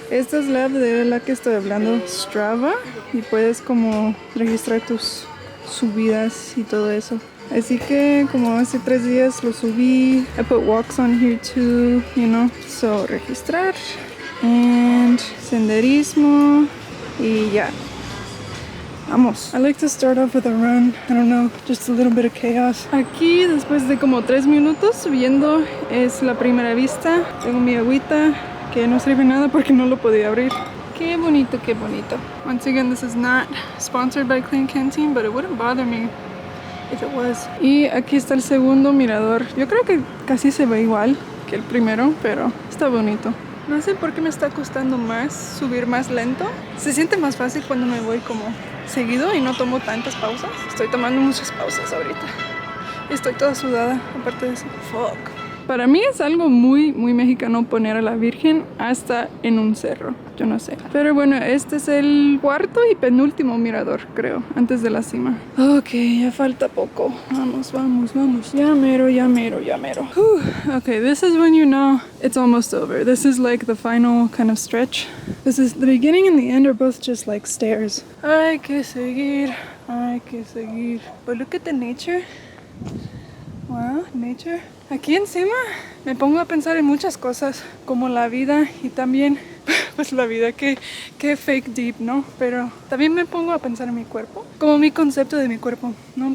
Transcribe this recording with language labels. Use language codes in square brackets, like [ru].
[es] Esta es la de la que estoy hablando, Strava, y puedes como registrar tus subidas y todo eso. Así que como hace 3 días lo subí. [en] I put walks on here too, you know. So [es] registrar [en] and [es] senderismo y ya. [en] Vamos. I like to start off with a run. I don't know, just a little bit of chaos. [es] Aquí, después de como 3 minutos viendo, es la primera vista. Tengo mi agüita, que no sirve nada porque no lo podía abrir. Qué bonito, qué bonito. [en] Once again, this is not sponsored by Clean Canteen, but it wouldn't bother me if it was. [es] Y aquí está el segundo mirador. Yo creo que casi se ve igual que el primero, pero está bonito. No sé por qué me está costando más subir más lento. Se siente más fácil cuando me voy como seguido y no tomo tantas pausas. Estoy tomando muchas pausas ahorita. Estoy toda sudada, aparte de eso. Fuck. Para mí es algo muy mexicano poner a la Virgen hasta en un cerro. Yo no sé. Pero bueno, este es el cuarto y penúltimo mirador, creo, antes de la cima. Ok, ya falta poco. Vamos, vamos, vamos. Ya mero, ya mero, ya mero. [en] Okay, this is when you know it's almost over. This is like the final kind of stretch. This is the beginning and the end are both just like stairs. [es] Hay que seguir, hay que seguir. [en] But look at the nature. Wow, nature. [es] Aquí encima me pongo a pensar en muchas cosas, como la vida y también, pues la vida, que [en] fake deep, [es] ¿no? Pero también me pongo a pensar en mi cuerpo, como mi concepto de mi cuerpo, ¿no?